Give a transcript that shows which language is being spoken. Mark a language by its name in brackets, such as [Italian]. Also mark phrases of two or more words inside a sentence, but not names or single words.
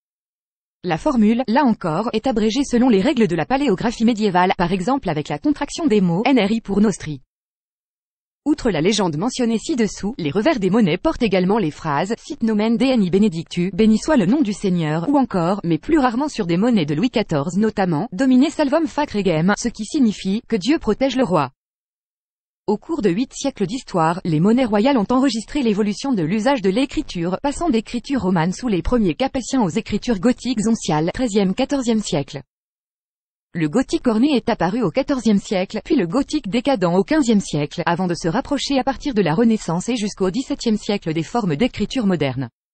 [French] La formule, là encore, est abrégée selon les règles de la paléographie médiévale, par exemple avec la contraction des mots NRI pour nostri. Outre la légende mentionnée ci-dessous, les revers des monnaies portent également les phrases [Latin] Sit nomen Dei benedictu, [French] béni soit le nom du Seigneur, ou encore, mais plus rarement sur des monnaies de Louis XIV notamment, [Latin] Domine salvum fac regem, [French] ce qui signifie que Dieu protège le roi. Au cours de 8 siècles d'histoire, les monnaies royales ont enregistré l'évolution de l'usage de l'écriture, passant d'écriture romane sous les premiers capétiens aux écritures gothiques onciales, 13e-14e siècle. Le gothique orné est apparu au XIVe siècle, puis le gothique décadent au XVe siècle, avant de se rapprocher à partir de la Renaissance et jusqu'au XVIIe siècle des formes d'écriture modernes.